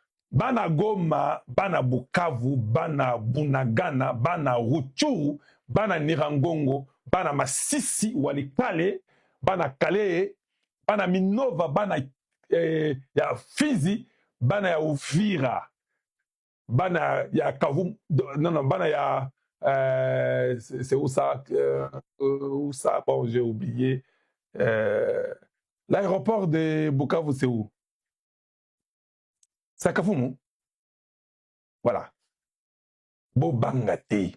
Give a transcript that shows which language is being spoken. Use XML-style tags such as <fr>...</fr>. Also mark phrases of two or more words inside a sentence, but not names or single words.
<ln>bana Goma, bana Bukavu, bana Bunagana, bana Rutshuru, bana Nirangongo, bana Masisi, Walikale, bana Kale, bana Minova, bana ya Fizi, bana ya Uvira, bana ya Kavu,</ln> <fr>non, non,</fr> <ln>bana ya,</ln> <fr>c'est où ça, bon, j'ai oublié. L'aéroport de Bukavu, c'est où? C'est à Kavumu. Voilà.</fr> <ln>Bobangate.</ln>